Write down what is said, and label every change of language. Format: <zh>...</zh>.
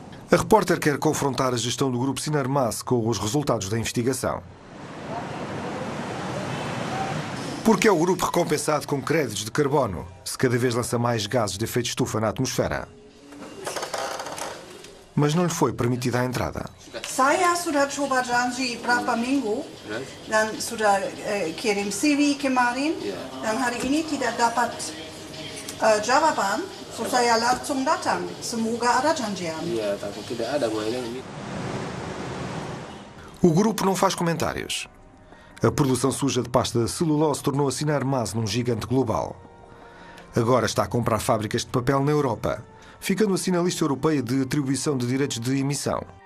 <pt>A repórter quer confrontar a gestão do grupo Sinarmas com os resultados da investigação. Porque é o grupo recompensado com créditos de carbono, se cada vez lança mais gases de efeito de estufa na atmosfera? mas não lhe foi permitida a entrada.</pt> <id>Saya sudah coba janji berapa minggu dan sudah kirim CV kemarin dan hari ini tidak dapat jawaban, so saya langsung datang. Semoga ada janjian. Iya, takut tidak ada gue ini.</id> <pt>O grupo não faz comentários. A produção suja de pasta de celulose tornou a Sinarmas num gigante global. Agora está a comprar fábricas de papel na Europa, ficando assim na lista europeia de atribuição de direitos de emissão.</pt>